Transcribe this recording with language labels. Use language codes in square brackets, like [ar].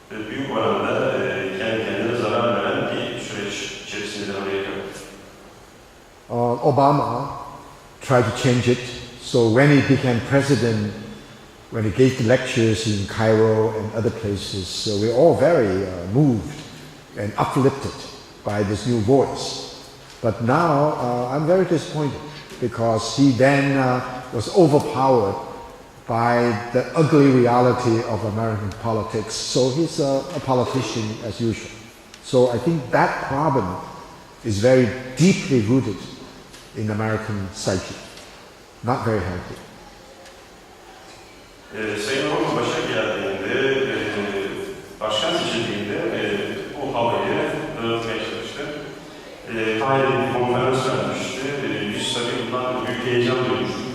[tr] Büyük oranda kendi kendine zarar veren bir süreç içerisinde Amerika. [en] Obama tried to change it. So when he became president, when he gave the lectures in Cairo and other places, so we're all very moved and uplifted by this new voice. But now I'm very disappointed because he then was overpowered by the ugly reality of American politics. So he's a politician as usual. So I think that problem is very deeply rooted in American psyche. Not very healthy. [tr] Sayın Obama başa geldiğinde, başkan seçildiğinde bu havayı dağıtmaya çalıştı. Kahire'de bir konferans vermişti. Biz tabii bundan büyük heyecan duymuştuk.